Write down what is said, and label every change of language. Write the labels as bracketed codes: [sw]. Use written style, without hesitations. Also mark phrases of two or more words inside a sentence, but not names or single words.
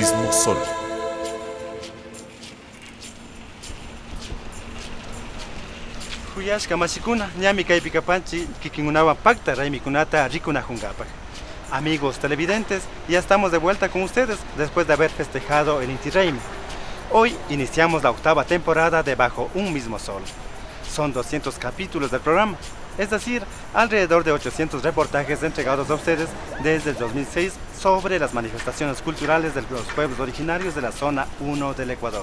[es] mismo sol. [qu] Huyashka mashikuna, ñami kay pikapanchi, kikingunawan pacta raymikunata rikunajungapak. [es] Amigos televidentes, ya estamos de vuelta con ustedes después de haber festejado el Inti Raymi. Hoy iniciamos la octava temporada de Bajo un mismo sol. Son 200 capítulos del programa, es decir, alrededor de 800 reportajes entregados a ustedes desde el 2006 sobre las manifestaciones culturales de los pueblos originarios de la zona 1 del Ecuador.